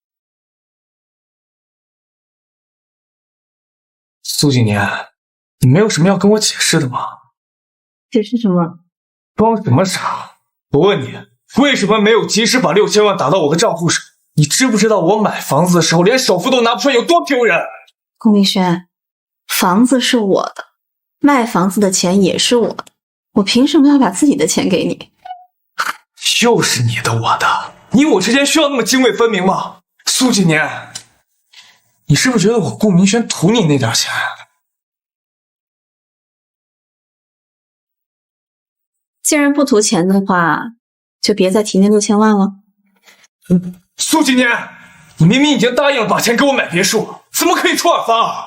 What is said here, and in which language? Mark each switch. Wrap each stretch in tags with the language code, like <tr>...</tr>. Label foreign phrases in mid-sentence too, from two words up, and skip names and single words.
<zh>蘇景年，你沒有什麼要跟我解釋的嗎？解釋什麼？裝什麼傻？我問你，為什麼沒有及時把6000萬打到我的賬戶上？你知不知道我買房子的時候連首付都拿不出來有多丟人？顧明軒，房子是我的，賣房子的錢也是我的，我憑什麼要把自己的錢給你？又是你的我的，你我之間需要那麼涇渭分明嗎？蘇景年，你是不是覺得我顧明軒圖你那點錢？既然不圖錢的話，就別再提那6000萬了。蘇景年，你明明已經答應了把錢給我買別墅，怎麼可以出爾反爾？</zh>